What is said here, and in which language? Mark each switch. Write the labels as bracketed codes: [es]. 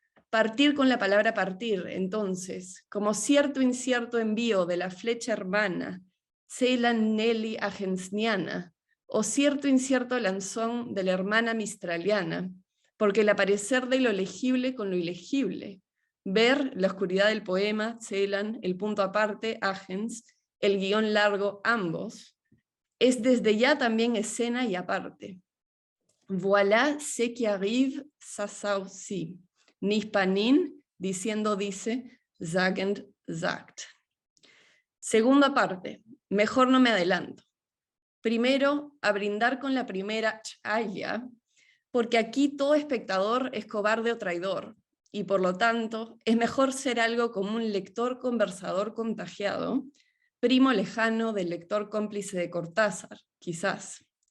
[es] Partir con la palabra partir, entonces, como cierto incierto envío de la flecha hermana, Celan Nelly Agensniana, o cierto incierto lanzón de la hermana mistraliana, porque el aparecer de lo legible con lo ilegible, ver la oscuridad del poema, Celan, el punto aparte, Agens, el guión largo, ambos, es desde ya también escena y aparte. [fr] Voilà ce qui arrive, ça aussi. Nispanin, [es] diciendo dice, [de] sagend sagt. [es] Segunda parte, mejor no me adelanto. Primero, a brindar con la primera chaya, porque aquí todo espectador es cobarde o traidor, y por lo tanto es mejor ser algo como un lector conversador contagiado, primo lejano del lector cómplice de Cortázar, quizás.